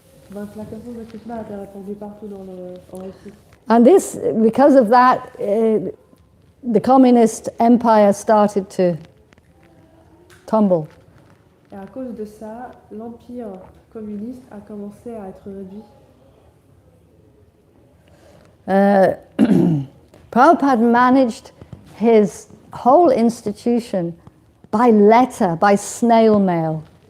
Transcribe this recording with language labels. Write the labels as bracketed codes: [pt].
[fr] Donc la conscience de Krishna a été répandue partout en Russie. [en] And this, because of that, the communist empire started to tumble. [fr] Et à cause de ça, l'empire communiste a commencé à être réduit. [en] Prabhupada managed his whole institution by letter, by snail mail.